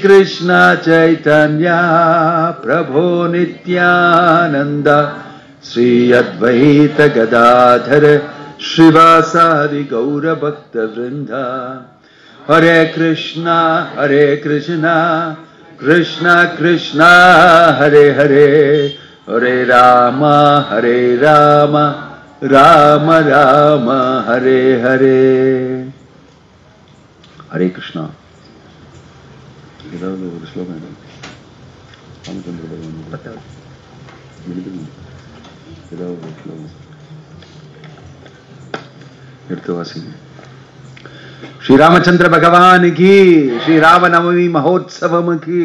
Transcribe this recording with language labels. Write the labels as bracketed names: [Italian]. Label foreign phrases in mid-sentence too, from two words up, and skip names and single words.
[Sanskrit] Krishna Chaitanya Prabhu Nityananda Sri Advaita Gadadhara Shrivasadi Gaura Bhakta Vrinda Hare Krishna, Krishna Krishna Hare Hare Hare Rama Rama Rama Hare Hare. Hare Krishna. [Tamil] ஏதாவது ஒரு ஸ்லோகம் ராமச்சந்திர பகவான் ஏதாவது ஒரு ஸ்லோகம் எடுத்து வாசிங்க. ஸ்ரீ ராமச்சந்திர பகவானுக்கு, ஸ்ரீ ராமநவமி மகோத்சவமுக்கு.